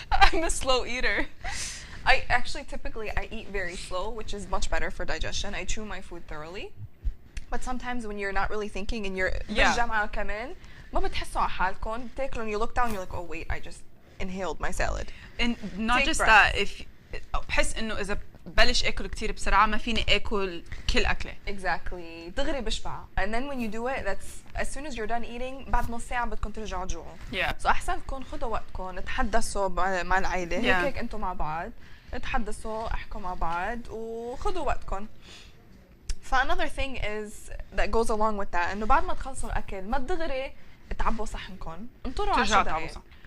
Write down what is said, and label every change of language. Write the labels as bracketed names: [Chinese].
[English] I'm a slow eater. I actually typically I eat very slow, which is much better for digestion. I chew my food thoroughly. But sometimes when you're not really thinking and you're [Arabic] بالجامعة كمان ما بتحسوا على حالكم بتاكلوا [English] and you look down and you're like, oh wait, I just inhaled my salad. And not Take just breath. that, if [Arabic] بحس إنه إذا ببلش آكل كتير بسرعة ما فيني آكل كل أكلة. [English] Exactly. [Arabic] دغري بشبع. [English] And then when you do it, that's as soon as you're done eating [Arabic] بعد نص ساعة بدكم ترجعوا تجوعوا. [English] Yeah. [Arabic] So أحسن تكون خدوا وقتكم تحدثوا مع العائلة هيك أنتم مع بعض تحدثوا احكوا مع بعض وخدوا وقتكم. [English] Another thing is that goes along with that [Arabic] إنه بعد ما تخلصوا الأكل ما دغري تعبوا صحنكم انطروا 10 دقايق.